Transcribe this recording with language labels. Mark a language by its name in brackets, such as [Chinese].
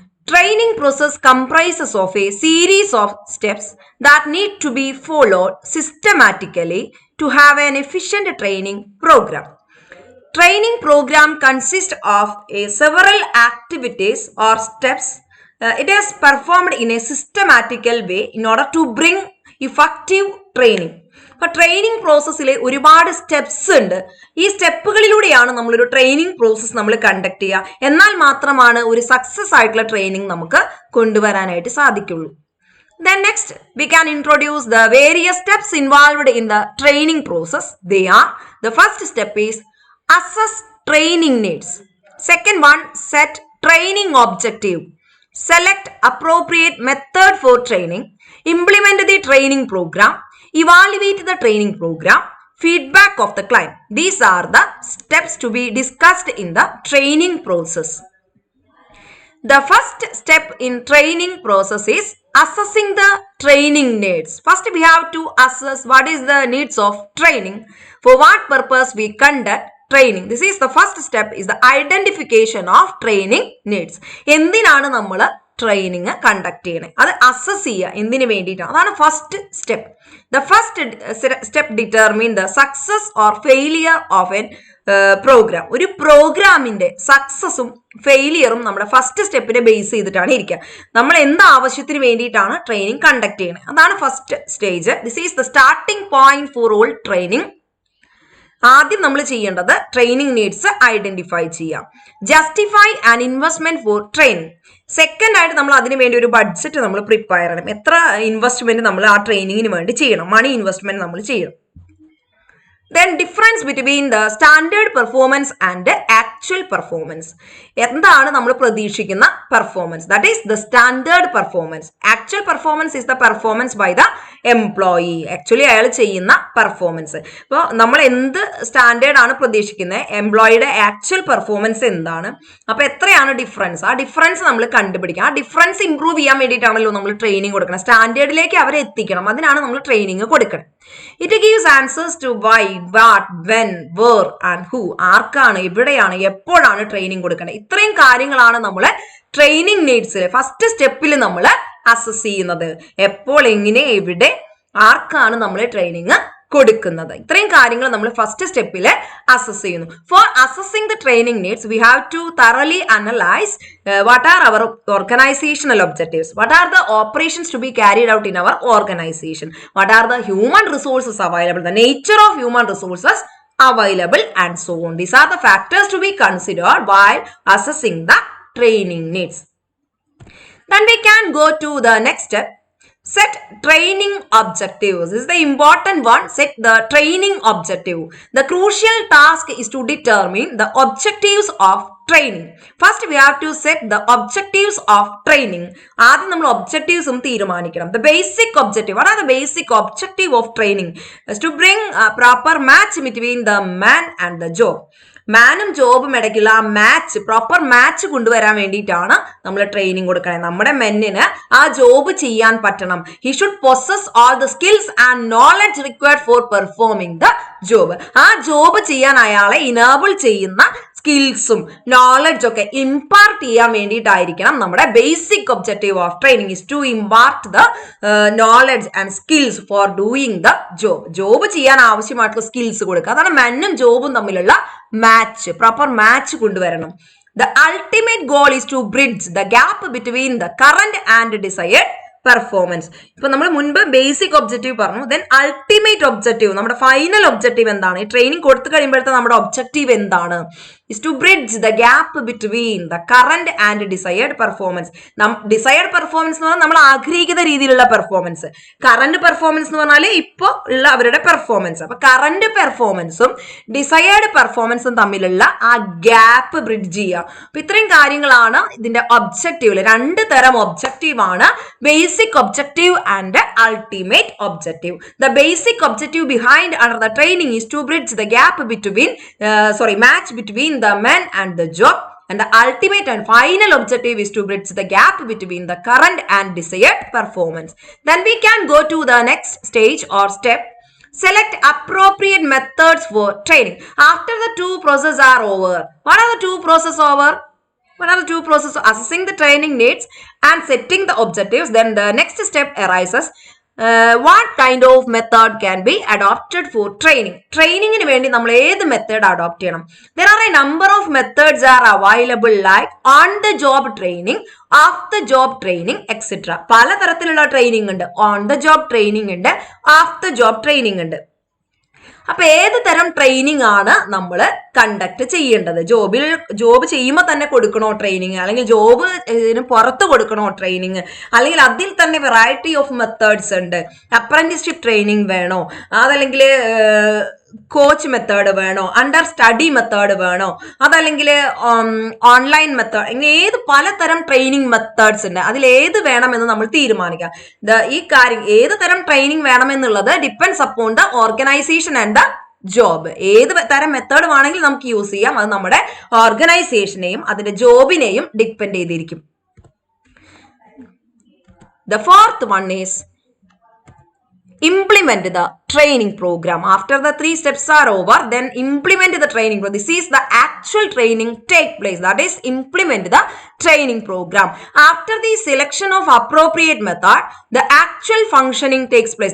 [English] Training process comprises of a series of steps that need to be followed systematically to have an efficient training program. Training program consists of several activities or steps. It is performed in a systematical way in order to bring effective training. [Malayalam] അപ്പോൾ training പ്രോസസ്സിൽ ഒരുപാട് steps ഉണ്ട്. ഈ സ്റ്റെപ്പുകളിലൂടെയാണ് നമ്മളൊരു training process നമ്മൾ conduct ചെയ്യുക. എന്നാൽ മാത്രമാണ് ഒരു സക്സസ് ആയിട്ടുള്ള ട്രെയിനിങ് നമുക്ക് കൊണ്ടുവരാനായിട്ട് സാധിക്കുള്ളൂ. [English] Then next we can introduce the various steps involved in the training process. They are: the first step is assess training needs. Second one, set training objective. Select appropriate method for training. Implement the training program. Evaluate the training program. Feedback of the client. These are the steps to be discussed in the training process. The first step in training process is assessing the training needs. First we have to assess what is the needs of training. For what purpose we conduct training. This is the first step, is the identification of training needs. [Malayalam] എന്തിനാണ് നമ്മൾ training conduct ചെയ്യണേ, അത് assess ചെയ്യുക എന്തിനു വേണ്ടിയിട്ടാണ്. അതാണ് first step. [English] The first step determine the success or failure of an program. [Malayalam] ഒരു പ്രോഗ്രാമിന്റെ സക്സസും ഫെയിലിയറും നമ്മുടെ ഫസ്റ്റ് സ്റ്റെപ്പിനെ ബേസ് ചെയ്തിട്ടാണ് ഇരിക്കുക. നമ്മൾ എന്ത് ആവശ്യത്തിന് വേണ്ടിയിട്ടാണ് ട്രെയിനിങ് കണ്ടക്ട് ചെയ്യണത്, അതാണ് first stage. [English] This is the starting point for all training. [Malayalam] ആദ്യം നമ്മൾ ചെയ്യേണ്ടത് ട്രെയിനിങ് നീഡ്സ് ഐഡന്റിഫൈ ചെയ്യാം. [English] Justify and investment for training. [Malayalam] Second ആയിട്ട് നമ്മൾ അതിന് വേണ്ടി ഒരു ബഡ്ജറ്റ് നമ്മൾ പ്രിപ്പയർ ചെയ്യണം. എത്ര ഇൻവെസ്റ്റ്മെന്റ് നമ്മൾ ആ ട്രെയിനിങ്ങിന് വേണ്ടി ചെയ്യണം, മണി ഇൻവെസ്റ്റ്മെന്റ് നമ്മൾ ചെയ്യണം. [English] Then difference between the standard performance and actual performance. [Malayalam] എന്താണ് നമ്മൾ പ്രതീക്ഷിക്കുന്ന performance? [English] That is the standard performance. Actual performance is the performance by the employee. [Malayalam] Actually അയാൾ ചെയ്യുന്ന പെർഫോമൻസ്. ഇപ്പോൾ നമ്മൾ എന്ത് സ്റ്റാൻഡേർഡ് ആണ് പ്രതീക്ഷിക്കുന്നത്, എംപ്ലോയിയുടെ ആക്ച്വൽ പെർഫോമൻസ് എന്താണ്, അപ്പൊ എത്രയാണ് ഡിഫറൻസ്, ആ ഡിഫറൻസ് നമ്മൾ കണ്ടുപിടിക്കണം. ആ ഡിഫറൻസ് ഇംപ്രൂവ് ചെയ്യാൻ വേണ്ടിയിട്ടാണല്ലോ നമ്മൾ ട്രെയിനിങ് കൊടുക്കണം. സ്റ്റാൻഡേർഡിലേക്ക് അവരെ എത്തിക്കണം, അതിനാണ് നമ്മൾ ട്രെയിനിങ് കൊടുക്കണം. [English] It gives answers to why, what, when, where and who. [Malayalam] ആർക്കാണ്, എവിടെയാണ്, എപ്പോഴാണ് ട്രെയിനിങ് കൊടുക്കേണ്ടത്. ഇത്രയും കാര്യങ്ങളാണ് നമ്മൾ ട്രെയിനിങ് നീഡ്സിൽ ഫസ്റ്റ് സ്റ്റെപ്പിൽ നമ്മൾ അസസ് ചെയ്യുന്നത്. എപ്പോൾ, എങ്ങനെ, എവിടെ, ആർക്കാണ് നമ്മൾ ട്രെയിനിങ് കൊടുക്കുന്നത്. ഇത്രയും കാര്യങ്ങൾ നമ്മൾ ഫസ്റ്റ് സ്റ്റെപ്പിൽ അസസ് ചെയ്യുന്നു. [English] For assessing the training needs we have to thoroughly analyse what are our organisational objectives, what are the operations to be carried out in our organisation, what are the human resources available, the nature of human resources available, and so on. These are the factors to be considered while assessing the training needs. Then we can go to the next step. Set training objectives. This is the important one. Set the training objective. The crucial task is to determine the objectives of training. First we have to set the objectives of training. [Malayalam] ആദ്യം നമ്മൾ ഒബ്ജക്റ്റീവ്സും തീരുമാനിക്കണം. [English] The basic objective. What are the basic objective of training? Is to bring a proper match between the man and the job. [Malayalam] മാനും ജോബും ഇടയ്ക്കുള്ള ആ match, proper match കൊണ്ടുവരാൻ വേണ്ടിയിട്ടാണ് നമ്മൾ training കൊടുക്കണേ. നമ്മുടെ മെന്നിന് ആ ജോബ് ചെയ്യാൻ പറ്റണം. [English] He should possess all the skills and knowledge required for performing the job. [Malayalam] ആ ജോബ് ചെയ്യാൻ അയാളെ ഇനേബിൾ ചെയ്യുന്ന സ്കിൽസും നോളജ് ഒക്കെ ഇമ്പാർട്ട് ചെയ്യാൻ വേണ്ടിയിട്ടായിരിക്കണം നമ്മുടെ [English] Basic objective of training is to impart the knowledge and skills for doing the job. [Malayalam] Job ചെയ്യാൻ ആവശ്യമായിട്ടുള്ള സ്കിൽസ് കൊടുക്കുക. അതാണ് മെന്നും ജോബും തമ്മിലുള്ള മാച്ച്, പ്രോപ്പർ മാച്ച് കൊണ്ടുവരണം. [English] The ultimate goal is to bridge the gap between the current and desired performance. [Malayalam] ഇപ്പൊ നമ്മൾ മുൻപ് ബേസിക് ഒബ്ജക്റ്റീവ് പറഞ്ഞു. ദെൻ അൾട്ടിമേറ്റ് ഒബ്ജക്റ്റീവ്, നമ്മുടെ ഫൈനൽ ഒബ്ജക്റ്റീവ് എന്താണ്, ഈ ട്രെയിനിങ് കൊടുത്തു കഴിയുമ്പോഴത്തെ നമ്മുടെ ഒബ്ജക്റ്റീവ് എന്താണ്, [English] is to bridge the gap between the current and desired performance. [Malayalam] Desired performance എന്ന് പറഞ്ഞാൽ നമ്മൾ ആഗ്രഹിക്കുന്ന രീതിയിലുള്ള പെർഫോമൻസ്, കറന്റ് പെർഫോമൻസ് എന്ന് പറഞ്ഞാൽ ഇപ്പോൾ ഉള്ള അവരുടെ പെർഫോമൻസ്. അപ്പൊ കറന്റ് പെർഫോമൻസും ഡിസയേർഡ് പെർഫോമൻസും തമ്മിലുള്ള ആ ഗ്യാപ്പ് ബ്രിഡ്ജ് ചെയ്യുക. അപ്പൊ ഇത്രയും കാര്യങ്ങളാണ് ഇതിന്റെ ഒബ്ജക്റ്റീവില്. രണ്ട് തരം ഒബ്ജക്റ്റീവ് ആണ്, basic objective and ultimate objective. [English] The basic objective behind under the training is to bridge the gap between match between the men and the job, and the ultimate and final objective is to bridge the gap between the current and desired performance. Then we can go to the next stage or step. Select appropriate methods for training. After the two processes are over, what are the two processes over? What are the two processes? Assessing the training needs and setting the objectives. Then the next step arises. What kind of method can be adopted for training? [Malayalam] Trainingന് വേണ്ടി നമ്മൾ ഏത് method adopt ചെയ്യണം? [English] There are a number of methods are available like on the job training, off the job training, etc. [Malayalam] പലതരത്തിലുള്ള training ഉണ്ട്. On the job training ഉണ്ട്, off the job training ഉണ്ട്. അപ്പൊ ഏത് തരം ട്രെയിനിങ് ആണ് നമ്മൾ കണ്ടക്ട് ചെയ്യേണ്ടത്? ജോബ് ചെയ്യുമ്പോൾ തന്നെ കൊടുക്കണോ ട്രെയിനിങ്, അല്ലെങ്കിൽ ജോബ് പുറത്ത് കൊടുക്കണോ ട്രെയിനിങ്, അല്ലെങ്കിൽ അതിൽ തന്നെ വെറൈറ്റി ഓഫ് മെത്തേഡ്സ് ഉണ്ട്. അപ്രന്റീസ്ഷിപ്പ് ട്രെയിനിങ് വേണോ, അതല്ലെങ്കിൽ കോച്ച് മെത്തേഡ് വേണോ, അണ്ടർ സ്റ്റഡി മെത്തേഡ് വേണോ, അതല്ലെങ്കിൽ ഓൺലൈൻ മെത്തേഡ്, ഇങ്ങനെ ഏത് പലതരം ട്രെയിനിങ് മെത്തേഡ്സ് ഉണ്ട്. അതിൽ ഏത് വേണമെന്ന് നമ്മൾ തീരുമാനിക്കാം. ഈ കാര്യം ഏത് തരം training വേണമെന്നുള്ളത് [English] Depends upon the organisation and the job. [Malayalam] ഏത് തരം മെത്തേഡ് വേണമെങ്കിൽ നമുക്ക് യൂസ് ചെയ്യാം. അത് നമ്മുടെ ഓർഗനൈസേഷനെയും അതിന്റെ ജോബിനെയും ഡിപ്പെൻഡ് ചെയ്തിരിക്കും. [English] The fourth one is implement the training program. After the three steps are over, then implement the training program. This is the actual training take place. That is, implement the training program. After the selection of appropriate method, the actual functioning takes place.